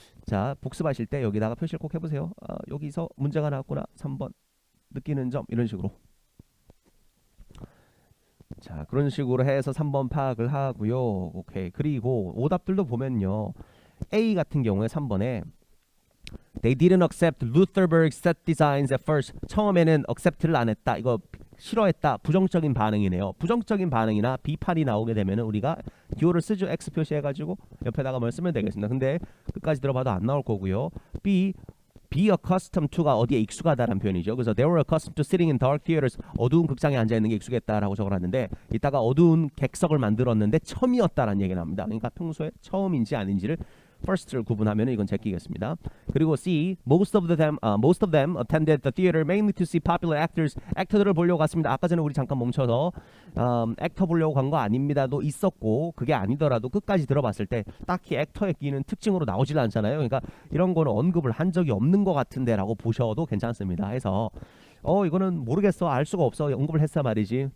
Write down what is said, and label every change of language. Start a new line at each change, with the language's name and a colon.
Korean: 자, 복습하실 때 여기다가 표시를 꼭 해보세요. 여기서 문제가 나왔구나. 3번 느끼는 점 이런 식으로. 자, 그런 식으로 해서 3번 파악을 하고요. 오케이. 그리고 오답들도 보면요. A 같은 경우에 3번에
English: They didn't accept Lutherberg's set designs at first.
Korean: 처음에는 accept를 안 했다. 이거 싫어했다. 부정적인 반응이네요. 부정적인 반응이나 비판이 나오게 되면 우리가 기호를 쓰죠. X 표시해가지고 옆에다가 뭘 쓰면 되겠습니다. 근데 끝까지 들어봐도 안 나올 거고요. B.
English: Be accustomed to
Korean: 가 어디에 익숙하다라는 표현이죠. 그래서
English: they were accustomed to sitting in dark theaters.
Korean: 어두운 극장에 앉아있는 게 익숙했다라고 적어놨는데 이따가 어두운 객석을 만들었는데 처음이었다라는 얘기가 나옵니다. 그러니까 평소에 처음인지 아닌지를 first를 구분하면 이건 제끼겠습니다. 그리고 C.
English: Most of them attended the theater mainly to see popular actors.
Korean: 액터들을 보려고 갔습니다. 아까 전에 우리 잠깐 멈춰서 액터 보려고 간 거 아닙니다도 있었고 그게 아니더라도 끝까지 들어봤을 때 딱히 액터의 끼는 특징으로 나오질 않잖아요. 그러니까 이런 거는 언급을 한 적이 없는 것 같은데 라고 보셔도 괜찮습니다. 해서 이거는 모르겠어. 알 수가 없어. 언급을 했어 말이지.